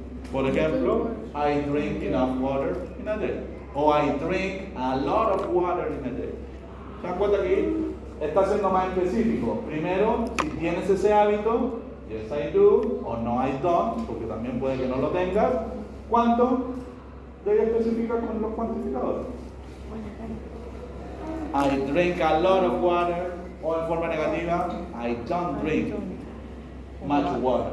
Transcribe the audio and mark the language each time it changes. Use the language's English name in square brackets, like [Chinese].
[Spanish] Por ejemplo, [English] I drink enough water in a day. O I drink a lot of water in a day. [Spanish] ¿Se dan cuenta aquí? Está siendo más específico. Primero, si tienes ese hábito, [English] yes I do, [Spanish] o [English] no I don't, [Spanish] porque también puede que no lo tengas. ¿Cuánto? Debe especificar con los cuantificadores. [English] I drink a lot of water. [Spanish] O en forma negativa, [English] I don't drink much water.